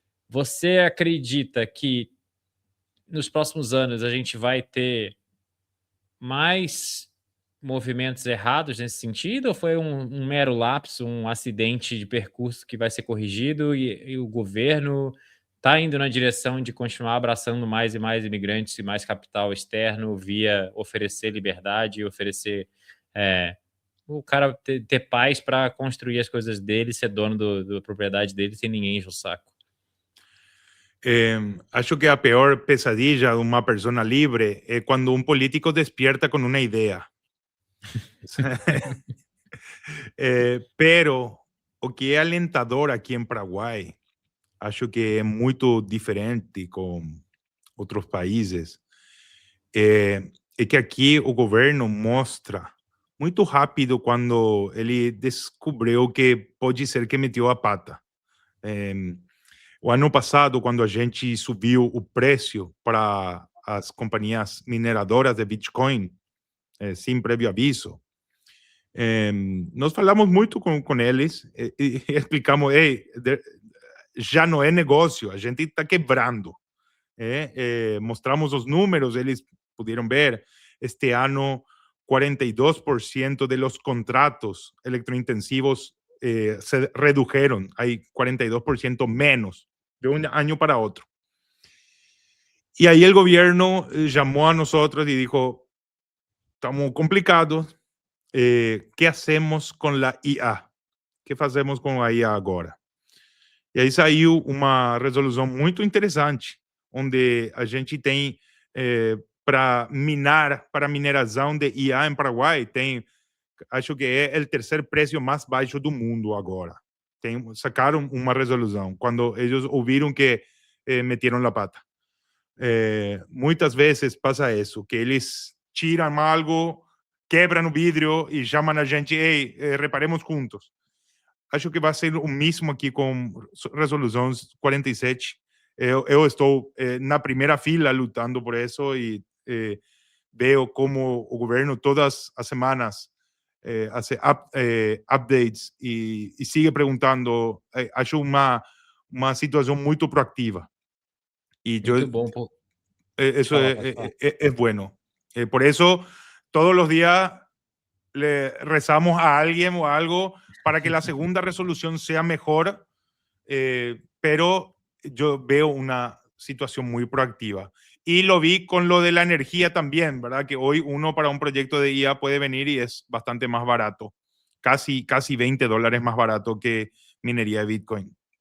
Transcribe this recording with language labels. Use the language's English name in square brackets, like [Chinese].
[Portuguese] Você acredita que nos próximos anos a gente vai ter mais movimentos errados nesse sentido, ou foi um mero lapso, um acidente de percurso que vai ser corrigido e o governo está indo na direção de continuar abraçando mais e mais imigrantes e mais capital externo via oferecer liberdade, oferecer o cara ter paz para construir as coisas dele, ser dono da propriedade dele sem ninguém encher o saco? [Spanish] Acho que a peor pesadilla de una persona libre es cuando un político despierta con una idea. [Portuguese] Pero o que é alentador aqui em Paraguai, acho que é muito diferente com outros países, é que aqui o governo mostra muito rápido quando ele descobriu que pode ser que meteu a pata. O ano passado, quando a gente subiu o preço para as companhias mineradoras de Bitcoin, [Spanish] sin previo aviso. [Portuguese] Nós falamos muito com eles e explicamos, já não é negócio, a gente está quebrando. Mostramos os números, eles puderam ver, este ano [Spanish] 42% de los contratos electrointensivos se redujeron, hay 42% menos de un año para otro. Y ahí el gobierno llamó a nosotros y dijo, estamos complicados, ¿qué hacemos con la IA? ¿Qué hacemos con la IA agora? [Portuguese] E aí saiu uma resolução muito interessante, onde a gente tem para mineração de IA em Paraguai, tem, acho que é o terceiro preço mais baixo do mundo agora. Sacaram uma resolução, quando eles ouviram que meteram a pata. Muitas vezes passa isso, que eles tiram algo, quebram o vidro e chamam a gente, ei, reparemos juntos. Acho que vai ser o mesmo aqui com resoluções 47. Eu estou na primeira fila lutando por isso e vejo como o governo todas as semanas hace updates e sigue perguntando. Acho uma situação muito proativa. E Muito bom. [Spanish] eso es bueno. Por eso todos los días le rezamos a alguien o a algo para que la segunda resolución sea mejor, pero yo veo una situación muy proactiva. Y lo vi con lo de la energía también, ¿verdad? Que hoy uno para un proyecto de IA puede venir y es bastante más barato, casi $20 más barato que minería de Bitcoin.